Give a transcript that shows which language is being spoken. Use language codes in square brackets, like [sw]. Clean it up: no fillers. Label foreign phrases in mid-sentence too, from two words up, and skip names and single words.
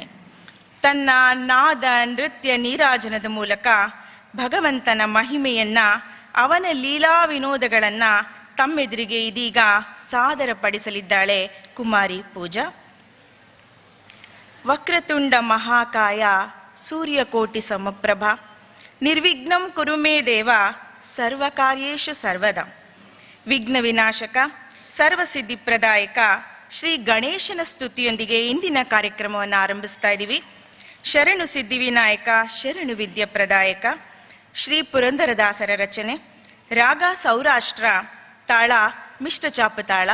[kn] ತನ್ನ ನಾದ ನೃತ್ಯ ನೀರಾಜನದ ಮೂಲಕ ಭಗವಂತನ ಮಹಿಮೆಯನ್ನು, ಅವನ ಲೀಲಾ ವಿನೋದಗಳನ್ನು ತಮ್ಮೆದುರಿಗೆ ಇದೀಗ ಸಾದರಪಡಿಸಲಿದ್ದಾಳೆ ಕುಮಾರಿ ಪೂಜಾ. [sa] ವಕ್ರತುಂಡ ಮಹಾಕಾಯ ಸೂರ್ಯಕೋಟಿ ಸಮಪ್ರಭ ನಿರ್ವಿಘ್ನಂ ಕುರು ಮೇ ದೇವ ಸರ್ವಕಾರ್ಯೇಷು ಸರ್ವದಾ. [kn] ವಿಘ್ನ ವಿನಾಶಕ ಸರ್ವಸಿದ್ಧಿಪ್ರದಾಯಕ ಶ್ರೀ ಗಣೇಶನ ಸ್ತುತಿಯೊಂದಿಗೆ ಇಂದಿನ ಕಾರ್ಯಕ್ರಮವನ್ನು ಆರಂಭಿಸ್ತಾ ಇದ್ದೀವಿ. ಶರಣು ಸಿದ್ಧಿವಿನಾಯಕ ಶರಣು ವಿದ್ಯಾಪ್ರದಾಯಕ ಶ್ರೀ ಪುರಂದರದಾಸರ ರಚನೆ. ರಾಗ ಸೌರಾಷ್ಟ್ರ, ತಾಳ ಮಿಷ್ಟಚಾಪ ತಾಳ.